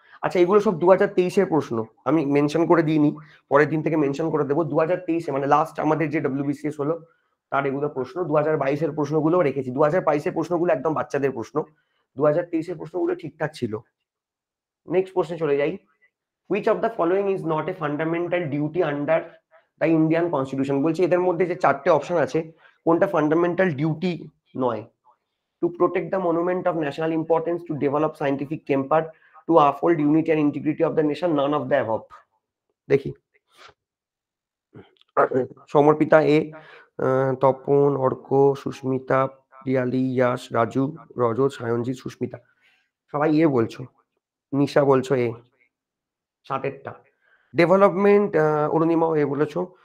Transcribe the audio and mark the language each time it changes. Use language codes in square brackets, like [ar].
[bn] আচ্ছা, এগুলো সব 2023-এর প্রশ্ন, আমি মেনশন করে দিইনি, পরের দিন থেকে মেনশন করে দেবো। 2023-এ মানে লাস্ট আমাদের যে WBCS হলো তার এগুলো প্রশ্ন। 2022-এর প্রশ্নগুলো রেখেছি। 2022-এর প্রশ্নগুলো একদম বাচ্চাদের প্রশ্ন, 2023-এর প্রশ্নগুলো ঠিকঠাক ছিল। নেক্সট প্রশ্নে চলে যাই। [en] Which of the following is not a fundamental duty under the Indian Constitution? [bn] বলছি এদের মধ্যে যে 4টে অপশন আছে, কোনটা ফান্ডামেন্টাল ডিউটি নয়? [en] To protect the monument of national importance, to develop scientific temper, to uphold unity and integrity of the nation, none of the above. [bn] দেখি, সমর্পিতা এ, তপন, অর্ক, সুস্মিতা, প্রিয়ালি, ইয়াশ, রাজু, রজত, সায়নজিৎ, সুস্মিতা, সবাই এ বলছো। নিশা বলছো এ, 7টা। ডেভেলপমেন্ট, অরুণিমাও এ বলেছো।